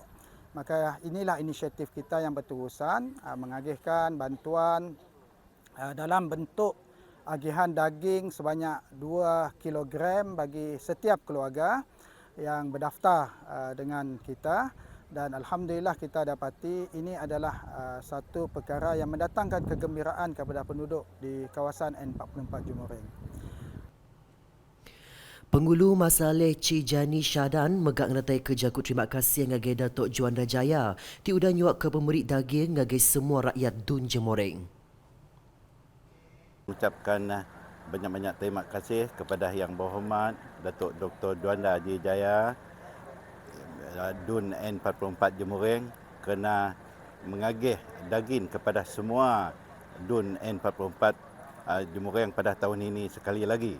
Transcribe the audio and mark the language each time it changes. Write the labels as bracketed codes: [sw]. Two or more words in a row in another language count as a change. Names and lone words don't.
[ms] Maka inilah inisiatif kita yang berterusan mengagihkan bantuan dalam bentuk agihan daging sebanyak 2 kilogram bagi setiap keluarga yang berdaftar dengan kita. Dan Alhamdulillah kita dapati ini adalah satu perkara yang mendatangkan kegembiraan kepada penduduk di kawasan N44 Jumoreng. [iba] Pengulu masalah Cijani Syadan megak ngetai kejaku terima kasih ngagai Datuk Juanda Jaya ti udah nyuak ke pemberi daging ngagai semua rakyat Dun Jemoreng. [ms] Ucapkan banyak-banyak terima kasih kepada Yang Berhormat Datuk Dr. Juanda Haji Jaya Dun N44 Jemoreng kerana mengagih daging kepada semua Dun N44 Jemoreng pada tahun ini sekali lagi.